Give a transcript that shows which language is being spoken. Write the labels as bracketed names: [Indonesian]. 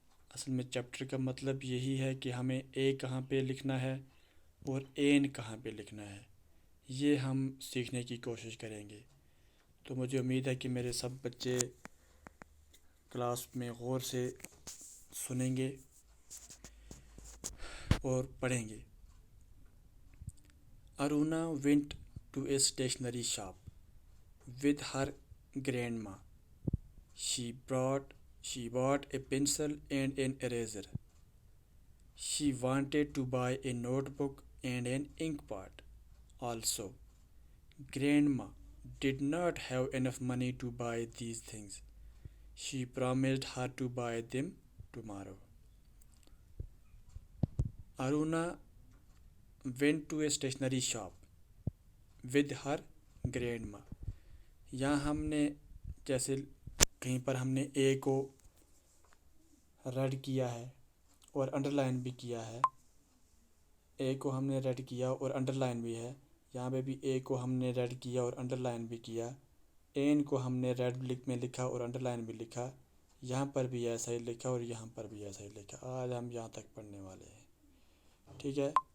[Urdu] اصل میں چیپٹر کا مطلب یہی ہے کہ ہمیں اے کہاں پہ لکھنا ہے اور این کہاں پہ لکھنا ہے، یہ ہم سیکھنے کی کوشش کریں گے۔ تو مجھے امید ہے کہ میرے سب بچے کلاس میں غور سے سنیں گے اور پڑھیں گے۔ Aruna went to a stationery shop with her grandma. [English] She bought a pencil and an eraser. She wanted to buy a notebook and an inkpot also. Grandma did not have enough money to buy these things. She promised her to buy them tomorrow. Aruna went to a stationery shop with her grandma. [Urdu] یہاں ہم نے جیسے کہیں پر ہم نے اے کو red کیا ہے اور انڈر لائن بھی کیا ہے، اے کو ہم نے ریڈ کیا اور انڈر لائن بھی ہے، یہاں پہ بھی اے کو ہم نے ریڈ کیا اور انڈر لائن بھی کیا، این کو ہم نے ریڈ میں لکھا اور انڈر لائن بھی لکھا، یہاں پر بھی ایسا ہی لکھا اور یہاں پر بھی ایسا ہی لکھا۔ آج ہم یہاں تک پڑھنے والے ہیں، ٹھیک ہے؟